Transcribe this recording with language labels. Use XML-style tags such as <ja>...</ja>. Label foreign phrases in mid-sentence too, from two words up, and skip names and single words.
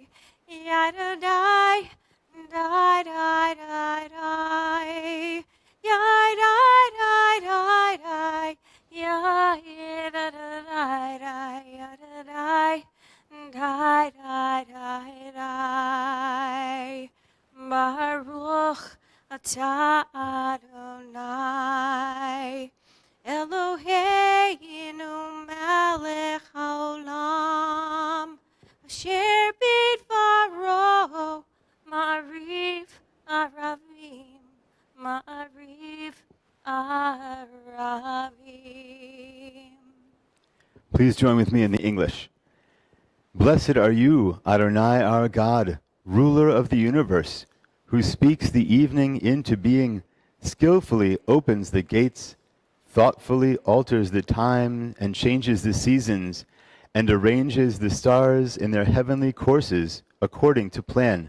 <he>Yada die, die, die, die, die. Yada die, die, die. Yada die, die, yada die. Die, die, die, die. ברוך אתה אדוני, אלוהינו מלך העולם, אשר בדברו מעריב ערבים, מעריב ערבים.</he> <en>Please join with me in the English. Blessed are you, Adonai our God, ruler of the universe, who speaks the evening into being, skillfully opens the gates, thoughtfully alters the time and changes the seasons, and arranges the stars in their heavenly courses according to plan.</en>